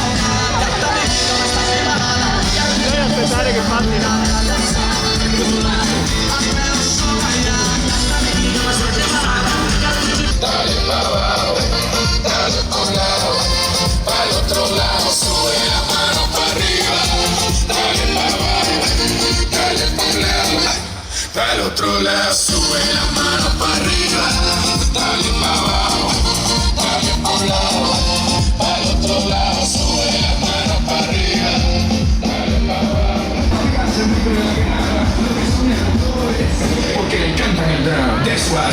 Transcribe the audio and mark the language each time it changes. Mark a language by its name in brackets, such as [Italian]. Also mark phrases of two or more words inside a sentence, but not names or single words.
[Italian] Bisogna aspettare che passi là. [Spanish] Dale para abajo, dale pa' un lado, para el otro lado, sube la mano para arriba. Dale para abajo, dale pa' un lado, para el otro lado, sube la mano para arriba. Dale para abajo, dale pa' un lado, para el otro lado, sube la mano para arriba. Dale para abajo. Porque le encantan el drum, [English] that's why.